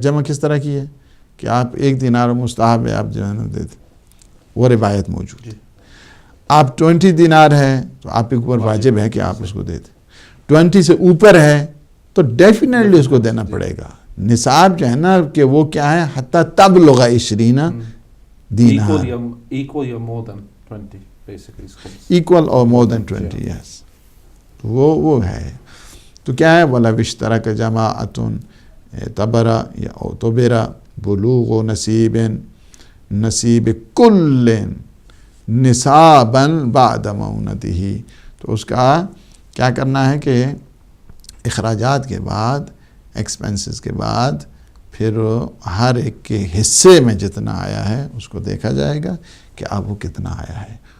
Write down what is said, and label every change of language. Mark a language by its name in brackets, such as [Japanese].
[Urdu] جمع کس طرح کی ہے کہ آپ 1 دینار مستحب ہے آپ جو ہے نا دیتے وہ روایت موجود ہے. آپ 20 دینار ہے تو آپ کے اوپر واجب ہے کہ آپ اس کو دیتے. 20 سے اوپر ہے تو ڈیفینیٹلی اس کو دینا پڑے گا. نصاب جو ہے نا کہ وہ کیا ہے [Arabic] حتی تبلغ [Urdu] 20 دینار [English] equal or more than 20 basically is خمس. equal or more than 20 yes. [Urdu] تو وہ ہے تو کیا ہے [Arabic] وَلَوِ اشْتَرَكَ جَمَاعَةٌ اعْتَبَرَ یا اعْتُبِرَ بلوغ نصیب کل نصاباً بعد مونته. [Urdu] تو اس کا کیا کرنا ہے کہ اخراجات کے بعد ایکسپنسز کے بعد پھر ہر ایک کے حصے میں جتنا آیا ہے اس کو دیکھا جائے گا کہ اب وہ کتنا آیا ہے.